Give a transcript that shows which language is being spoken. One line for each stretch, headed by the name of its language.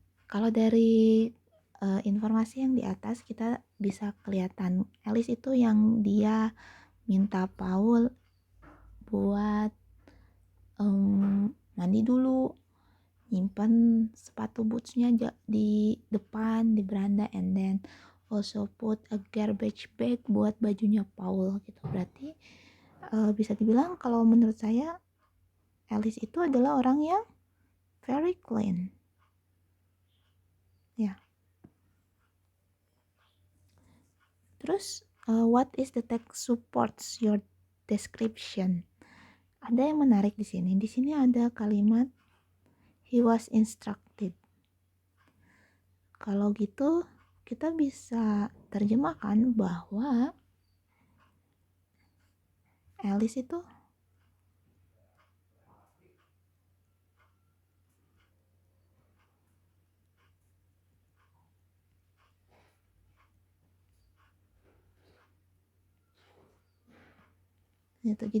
Indonesian: Kalau dari informasi yang di atas kita bisa kelihatan Alice itu yang dia minta Paul buat mandi dulu, nyimpan sepatu bootsnya di depan di beranda,
English: and then also put a garbage bag
Indonesian: buat bajunya Paul gitu. Berarti bisa dibilang kalau menurut saya Alice itu adalah orang yang
English: very clean
Indonesian: ya. Terus
English: what is the text supports your description?
Indonesian: Ada yang menarik di sini. Di sini ada kalimat
English: he was instructed.
Indonesian: Kalau gitu kita bisa terjemahkan bahwa Alice itu gitu.